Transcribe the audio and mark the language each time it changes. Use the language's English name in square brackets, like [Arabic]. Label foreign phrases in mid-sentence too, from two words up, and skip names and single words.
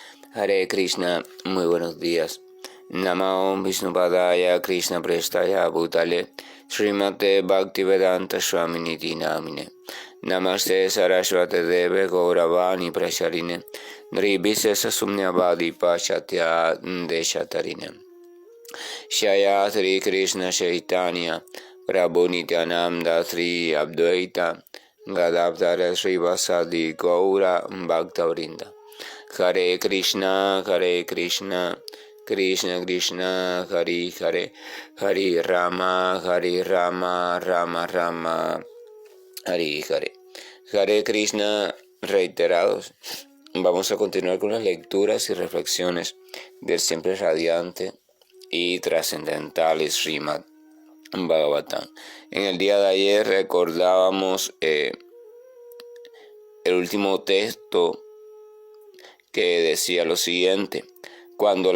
[Sanskrit] हरे कृष्ण, [Spanish] muy buenos días. [Sanskrit] नमो विष्णुपादाय कृष्ण प्रेष्ठाय भूतले श्रीमते भक्तिवेदान्त स्वामिनिति नामिने नमस्ते सरस्वते देवे गौरवाणी प्रचारिणे निर्विशेष शून्यवादि पाश्चात्य देशतारिणे शय श्री कृष्ण चैतन्य प्रभु नित्यानन्द श्री अद्वैत गदाधर श्री वासादि गौर भक्तवृन्द हरे कृष्ण, कृष्ण कृष्ण, हरे हरे, हरे राम, राम राम, हरे हरे. हरे कृष्ण [Spanish] reiterados. Vamos a continuar con las lecturas y reflexiones del siempre radiante y trascendental Srimad Bhagavatam. En el día de ayer recordábamos el último texto que decía lo siguiente: cuando